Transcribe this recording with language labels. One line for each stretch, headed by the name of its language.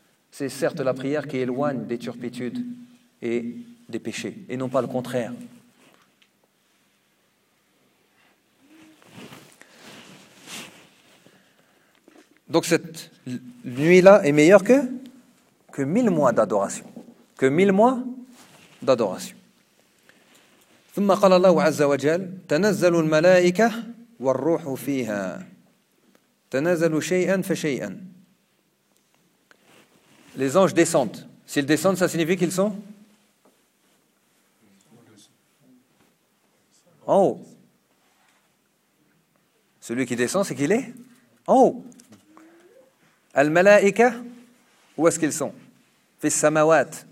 French: C'est certes la prière qui éloigne des turpitudes et des péchés, et non pas le contraire. Donc cette nuit-là est meilleure que 1000 mois d'adoration. Que 1000 mois d'adoration.
Arabic: ثم قال الله عز وجل تنزل الملائكة والروح فيها تنزل شيئا فشيئا.
French: Les anges descendent. S'ils descendent, ça signifie qu'ils sont en haut. Celui qui descend, c'est qu'il est en haut. Al-Malaïka, où est-ce qu'ils sont ? Fis-Samawat.